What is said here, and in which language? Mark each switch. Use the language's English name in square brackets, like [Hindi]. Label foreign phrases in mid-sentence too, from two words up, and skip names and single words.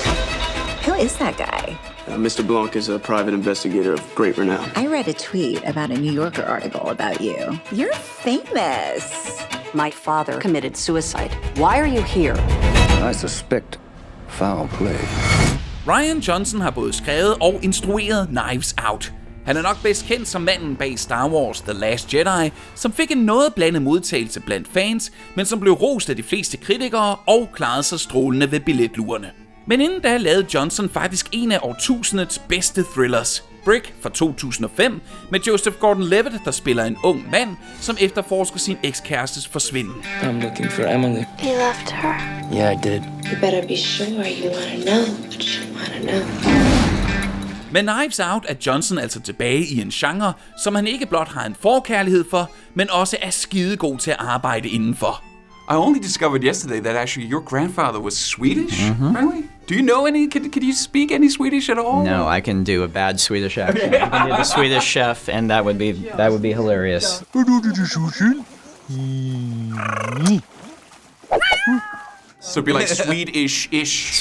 [English] Who is that guy? Mr. Blanc is a private investigator of great renown. I read a tweet about a New Yorker article about you. You're famous. My father committed suicide. Why are you here? I suspect foul play. [Danish] Rian Johnson har både skrevet og instrueret Knives Out. Han er nok bedst kendt som manden bag Star Wars The Last Jedi, som fik en noget blandet modtagelse blandt fans, men som blev rost af de fleste kritikere og klarede sig strålende ved billetlurerne. Men inden da lavede Johnson faktisk en af årtusindets bedste thrillers, Brick fra 2005, med Joseph Gordon-Levitt, der spiller en ung mand, som efterforsker sin ekskærestes forsvinden. [English] I'm looking for Emily. You left her. Yeah, I did. You better be sure you want to know what you want to know. [Danish] Med Knives Out er Johnson altså tilbage i en genre, som han ikke blot har en forkærlighed for, men også er skidegod til at arbejde indenfor. [English] I only discovered yesterday that actually your grandfather was Swedish. Really? Do you know any? Could you speak any Swedish at all? No, I can do a bad Swedish accent. I can do the Swedish chef, and that would be hilarious. So it'd be like Swedish-ish.